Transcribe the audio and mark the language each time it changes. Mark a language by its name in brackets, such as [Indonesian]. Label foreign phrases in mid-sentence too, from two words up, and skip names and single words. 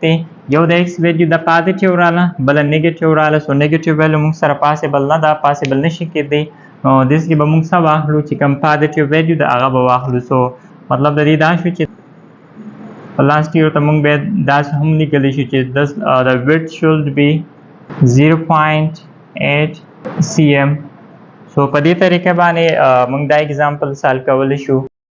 [Pashto] دی یو د x ویلیو د پازیټیو رااله بل نیگیټیو رااله [English] so negative value [Pashto] موږ سره پاسبل نه دا پاسبل نشي کېدی نو دیس کې به موږ څه واخلو چې کوم [English] positive value [Pashto] د هغه به واخلو سو مطلب د دې دا شو چې لاست یو ته موږ به دا هم لیکلی شو چې [English] the width should be 0.8 cm [Pashto] سو په دې طریقه باندې موږ دا [English] example solve [Pashto] کولی شو